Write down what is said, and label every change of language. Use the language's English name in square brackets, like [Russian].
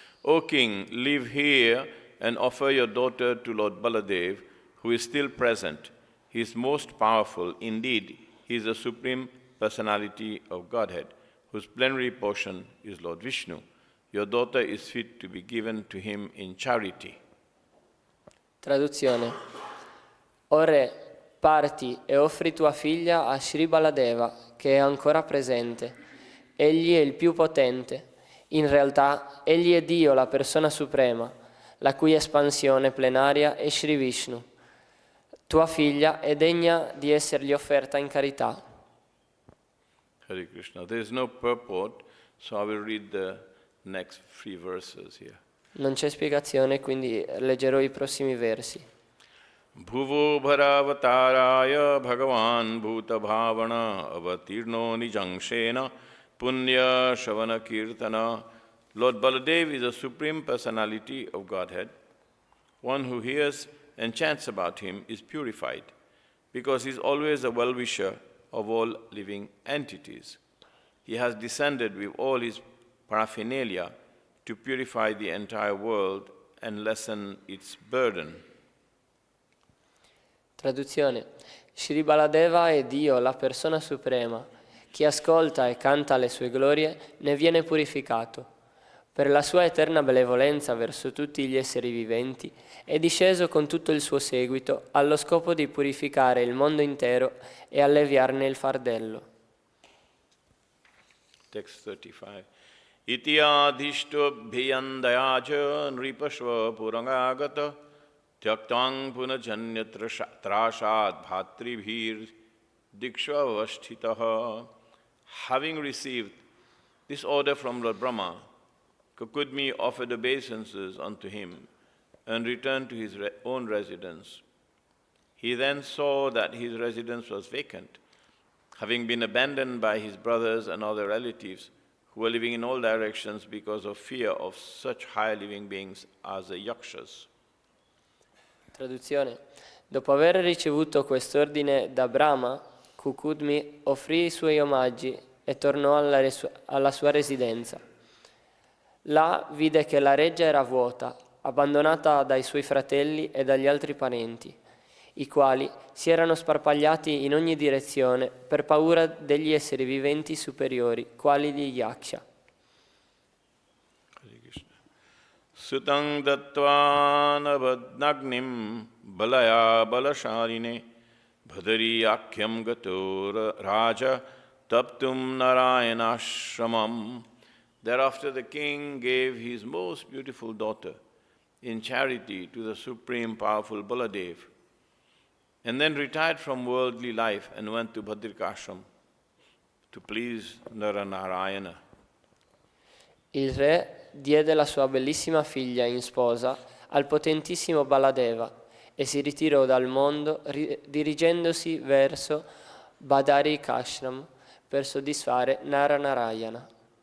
[English] O king, live here and offer your daughter to Lord Baladev, who is still present. He is most powerful. Indeed, he is the supreme personality of Godhead, whose plenary portion is Lord Vishnu. Your daughter is fit to be given to him in charity. [Italian] Traduzione. O re, parti e offri tua figlia a Sri Baladeva, che è ancora presente. Egli è il più potente. In realtà, egli è Dio, la persona suprema, la cui espansione plenaria è Sri Vishnu. Tua figlia è degna di essergli offerta in carità. [Sanskrit] Hare Krishna. [English] There is no purport, so I will read the next 3 verses here. [Italian] Non c'è spiegazione, quindi leggerò i prossimi versi. [Sanskrit] Bhuvo bharavatārāya bhagavan bhuta bhavana avatirno nijaṅśena punya shavana kirtana. [English] Lord Baladev is the supreme personality of Godhead. One who hears and chants about him is purified, because he is always a well-wisher of all living entities. He has descended with all his paraphernalia to purify the entire world and lessen its burden. [Italian] Traduzione. Shri Baladeva è Dio, la persona suprema. Chi ascolta e canta le sue glorie ne viene purificato. per la sua eterna benevolenza verso tutti gli esseri viventi, è disceso con tutto il suo seguito allo scopo di purificare il mondo intero e alleviarne il fardello. [English] Text 35. [Sanskrit] Ityadhishto bhyandayaja nripashva purangagata tyaktang punajanya trashad bhatribhir dikshvavasthitaha. [English] Having received this order from Lord Brahma, Kukudmi offered obeisances unto him and returned to his own residence. He then saw that his residence was vacant, having been abandoned by his brothers and other relatives who were living in all directions because of fear of such high living beings as the yakshas. [Italian] Traduzione. Dopo aver ricevuto quest'ordine da Brahma, Kukudmi offrì i suoi omaggi e tornò alla sua residenza. Là vide che la reggia era vuota, abbandonata dai suoi fratelli e dagli altri parenti, i quali si erano sparpagliati in ogni direzione per paura degli esseri viventi superiori, quali gli yaksha. [Sanskrit] Sutang dattva navadnagnim balaya balasharine bhadari akhyam gato raja taptum narayanashramam. [English] Thereafter the king gave his most beautiful daughter in charity to the supreme powerful Baladev, and then retired from worldly life and went to Bhadrikashram to please Naranarayana. [Italian] Il re diede la sua bellissima figlia in sposa al potentissimo Baladeva e si ritirò dal mondo dirigendosi verso Bhadarikashram per soddisfare Naranarayana.